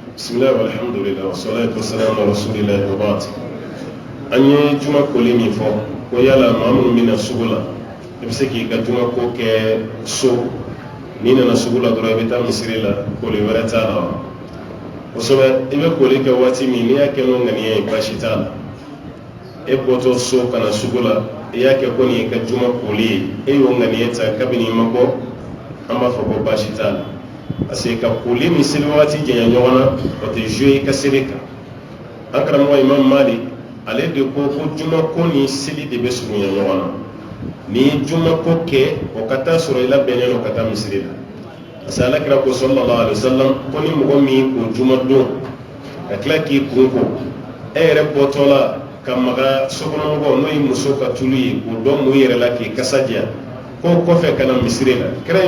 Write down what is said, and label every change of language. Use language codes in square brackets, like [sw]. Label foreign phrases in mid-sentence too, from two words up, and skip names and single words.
[ar] بسم الله والحمد لله والصلاة والسلام على رسول الله وبعد. [bm] An ye juma koli min fɔ ko yala maa minnu bɛna sugu la i bɛ se k'i ka juma ko kɛ so n'i nana sugu la dɔrɔn i bɛ taa misiri la koli wɛrɛ t'a la wa kosɛbɛ i bɛ koli kɛ waati min n'i y'a kɛ n'o ŋaniya ye baasi t'a la e bɔtɔ so ka na sugu la i y'a kɛ ko nin ye ka juma koli ye e y'o ŋaniya ta kabini i ma bɔ an b'a fɔ ko baasi t'a la [fr] parce que [bm] ka koli ni seli waati janya ɲɔgɔn na o tɛ jouer i ka seli kan an karamɔgɔ Imam Malik ale de ko juma ko ni seli de bɛ surunya ɲɔgɔn na ni ye juma ko kɛ o ka taa sɔrɔ i labɛnnen don ka taa misiri la [fr] parce que [bm] alakira ko [ar] صلى الله عليه وسلم [bm] ko ni mɔgɔ min ko juma don ka tila k'i kun ko e yɛrɛ bɔtɔ la ka maga sokɔnɔmɔgɔw n'o ye muso ka tulu ye k'o dɔn mun yɛrɛ la k'i kasa diya ko kɔfɛ ka na misiri la kira